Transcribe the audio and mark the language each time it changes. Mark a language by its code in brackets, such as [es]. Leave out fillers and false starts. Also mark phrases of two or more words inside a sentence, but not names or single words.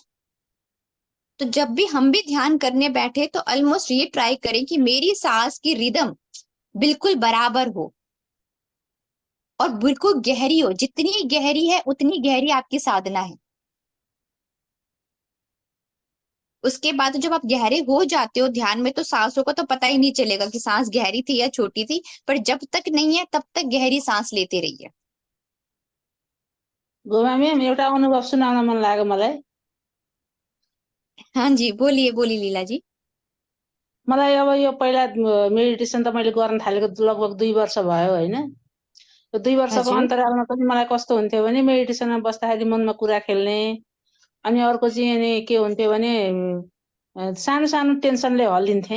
[hi] तो जब भी हम भी ध्यान करने बैठे तो ऑलमोस्ट ये ट्राई करें कि मेरी सांस की रिदम बिल्कुल बराबर हो और बिल्कुल गहरी हो। जितनी गहरी है उतनी गहरी आपकी साधना है। उसके बाद जब आप गहरे हो जाते हो ध्यान में तो सांसों को तो पता ही नहीं चलेगा कि सांस गहरी थी या छोटी थी, पर जब तक नहीं है तब तक गहरी सांस लेते रहिए। [ne] गोमा म्याम एउटा अनुभव सुनाउन मन लाग्यो मलाई। [hi] हाँ जी, बोलिए बोलिए लीला जी। [ne] मलाई अब यो पहिला मेडिटेसन त मैले गर्न थालेको लगभग 2 वर्ष भयो होइन। यो 2 वर्षको हजुर अन्तरालमा पनि मलाई कस्तो हुन्थ्यो भने मेडिटेसनमा बस्दाखेरि मनमा कुरा खेल्ने, अनि अर्को चाहिँ अनि के हुन्थ्यो भने सानो सानो टेन्सनले हल्लिन्थे।